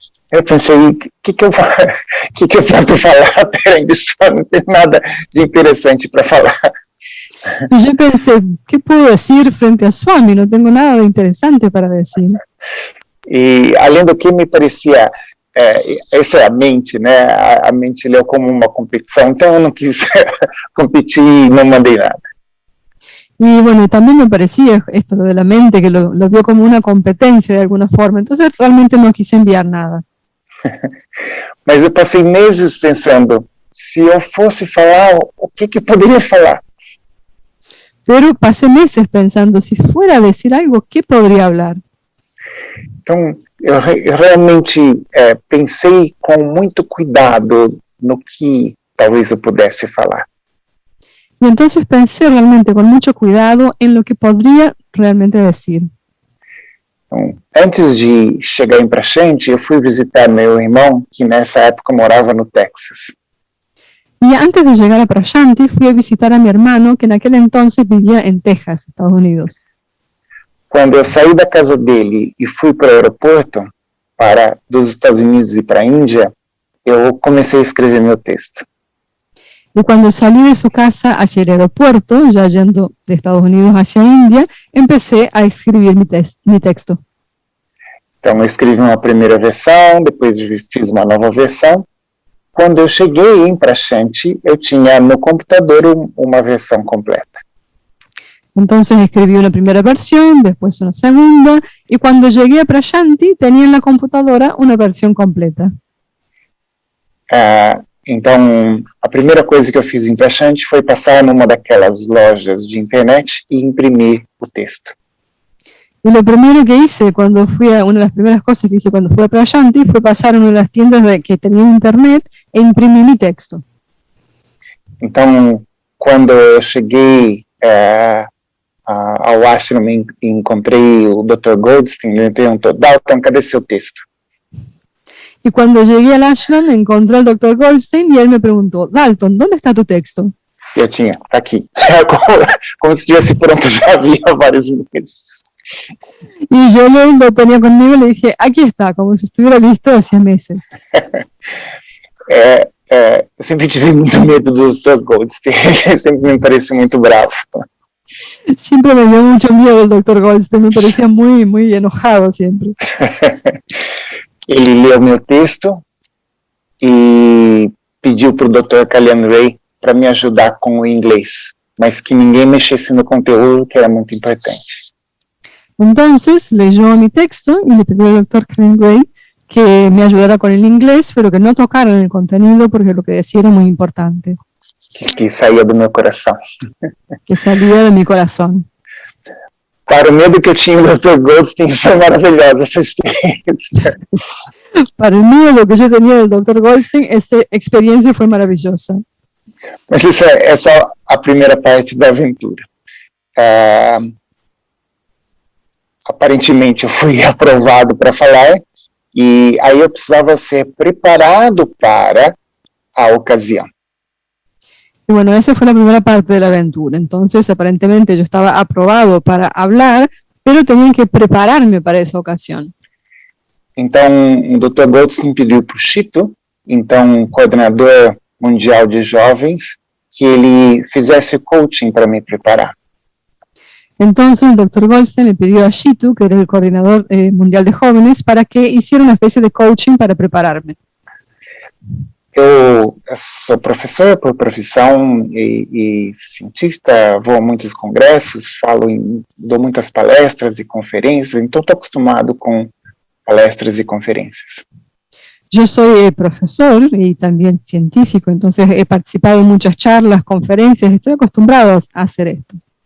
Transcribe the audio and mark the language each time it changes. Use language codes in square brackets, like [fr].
[pt] Eu pensei, o que eu posso falar perante Swami? Não tem nada de interessante para falar. [es] Y yo pensé, ¿qué puedo decir frente a Swami? No tengo nada de interesante para decir. [pt] E além do que me parecia, essa é a mente, né? A mente leu como uma competição, então eu não quis competir e não mandei nada. [es] Y bueno, también me parecía esto lo de la mente, que lo vio como una competencia de alguna forma. Entonces realmente no quise enviar nada. [pt] Mas eu passei meses pensando, se eu fosse falar, o que poderia falar? [es] Pero pasé meses pensando, si fuera a decir algo, ¿qué podría hablar? [pt] Então, eu realmente pensei com muito cuidado no que talvez eu pudesse falar. [es] Y entonces pensé realmente con mucho cuidado en lo que podría realmente decir. [pt] Então, antes de chegar em Praxante, eu fui visitar meu irmão, que nessa época morava no Texas. [es] Y antes de llegar a Prashanti, fui a visitar a mi hermano, que en aquel entonces vivía en Texas, Estados Unidos. [pt] Quando eu saí da casa dele e fui para o aeroporto, dos Estados Unidos e para a Índia, eu comecei a escrever meu texto. [es] Y cuando salí de su casa hacia el aeropuerto, ya yendo de Estados Unidos hacia India, empecé a escribir mi texto. [pt] Então, eu escrevi uma primeira versão, depois fiz uma nova versão. Quando eu cheguei em Praxante, eu tinha no computador uma versão completa. [es] Entonces escribí una primera versión, después una segunda, y cuando llegué a Prashanti tenía en la computadora una versión completa. [pt] Então, a primeira coisa que eu fiz em Praxante foi passar numa daquelas lojas de internet e imprimir o texto. [es] Y lo primero que hice una de las primeras cosas que hice cuando fui a Prashanti fue pasar a una de las tiendas que tenían internet e imprimir mi texto. [pt] Então, quando eu cheguei ao ashram e encontrei o Dr. Goldstein, ele me perguntou, Dalton, cadê seu texto? [es] Y cuando llegué al ashram encontré al Dr. Goldstein y él me preguntó, Dalton, ¿dónde está tu texto? [pt] Eu tinha, tá aqui. Como se estivesse pronto, já havia vários meses. [es] Y yo lo tenía conmigo y le dije, aquí está, como si estuviera listo hacía meses. [pt] Eu sempre tive muito medo do Dr. Goldstein, ele sempre me parecia muito bravo. [es] Siempre me dio mucho miedo el Dr. Goldstein, me parecía muy, muy enojado siempre. [pt] Ele leu meu texto e pediu para o Dr. Kalyan Ray para me ajudar com o inglês, mas que ninguém mexesse no conteúdo, que era muito importante. [es] Entonces leyó mi texto y le pidió al Dr. Kalyan Ray que me ayudara con el inglés, pero que no tocara en el contenido porque lo que decía era muy importante. [pt] Que saía do meu coração. [es] Que salía de mi corazón. [pt] Para o medo que eu tinha do Dr. Goldstein, foi maravilhosa essa experiência. [es] Para el miedo que yo tenía del Dr. Goldstein, esta experiencia fue maravillosa. [pt] Mas isso é só a primeira parte da aventura. Aparentemente eu fui aprovado para falar e aí eu precisava ser preparado para a ocasião. [es] Y bueno, esa fue la primera parte de la aventura. Entonces, aparentemente yo estaba aprobado para hablar, pero tenía que prepararme para esa ocasión. [pt] Então, o Dr. Goldstein pediu para o Chito, então coordenador mundial de jovens, que ele fizesse coaching para me preparar. [es] Entonces el Dr. Goldstein le pidió a Shitu, que era el coordinador mundial de jóvenes, para que hiciera una especie de coaching para prepararme. [pt] Eu sou professor por profissão e cientista, vou a muitos congressos, dou muitas palestras e conferências, então estou acostumado com palestras [es] y conferencias. Yo soy profesor y también científico, entonces he participado en muchas charlas, conferencias, estoy acostumbrado a hacer esto.